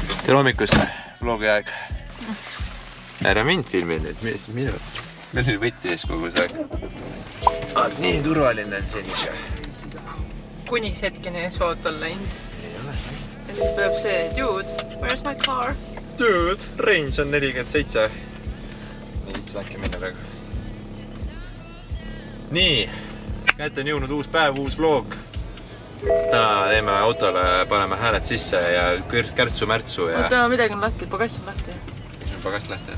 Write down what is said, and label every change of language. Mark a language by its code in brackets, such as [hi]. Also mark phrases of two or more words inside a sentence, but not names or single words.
[et] tere hommikust, vlogi aeg. Ära mind filmi nüüd, minu. Meil oli võtti ees kogu see aeg. Nii turvaline on siin ikka. Kuniks hetkeni ees foot olla läinud. Ja siis tuleb see, [en] dude, where's my car? [et] Dude, range on 47. Nii, äkki minna praegu. Nii, kätte on jõudnud uus päev, uus vlog. Täna teeme autole, paneme hääled sisse ja kärtsu-märtsu ja... Täna midagi on lahti, pagass on lahti. Miks on pagast lahti?